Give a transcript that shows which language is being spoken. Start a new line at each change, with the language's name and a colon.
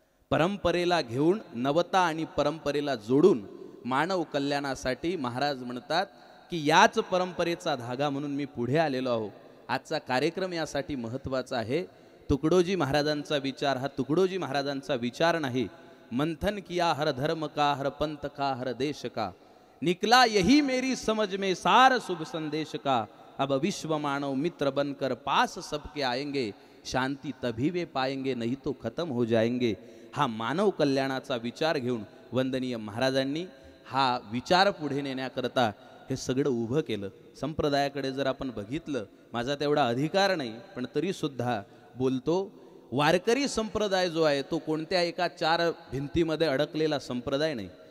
Marathi: परंपरेला घेऊन नवता आणि परंपरेला जोडून मानव कल्याणासाठी महाराज म्हणतात की याच परंपरेचा धागा म्हणून मी पुढे आलेलो आहो. आजचा कार्यक्रम यासाठी महत्त्वाचा आहे. तुकडोजी महाराजांचा विचार हा तुकडोजी महाराजांचा विचार नाही.
Hindi: मंथन किया हर धर्म का, हर पंथ का, हर देश का, निकला यही मेरी समझ में सार शुभ संदेश का. अब विश्व मानव मित्र बनकर पास सबके आएंगे, शांति तभी वे पाएंगे नहीं तो खत्म हो जाएंगे.
Marathi: हा मानव कल्याणाचा विचार घेऊन वंदनीय महाराजांनी हा विचार पुढे नेण्याकरता हे सगळं उभं केलं. संप्रदायाकडे जर आपण बघितलं, माझा तेवढा अधिकार नाही पण तरी सुद्धा बोलतो, वारकरी संप्रदाय जो आहे तो कोणत्या एका 4 भिंतीमध्ये अडकलेला संप्रदाय नाही.